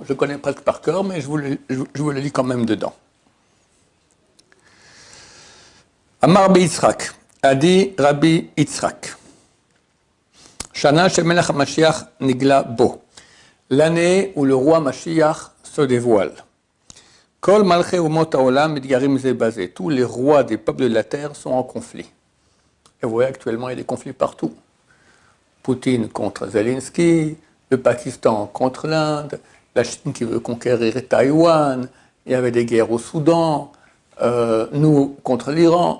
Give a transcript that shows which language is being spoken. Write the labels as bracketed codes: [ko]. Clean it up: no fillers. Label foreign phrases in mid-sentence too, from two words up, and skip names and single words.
[fr] Je connais presque par cœur, mais je vous le lis quand même dedans. [he] אמר יצחק, [fr] a dit Rabbi Yitzhak, [he] שנה שמלך משיח נגלה בו, [fr] l'année où le roi Mashiach se dévoile. [he] כל מלכי אומות העולם מתגרים זה בזה. [fr] Tous les rois des peuples de la terre sont en conflit. Et vous voyez, actuellement, il y a des conflits partout. Poutine contre Zelensky, le Pakistan contre l'Inde, la Chine qui veut conquérir Taïwan, il y avait des guerres au Soudan, nous contre l'Iran.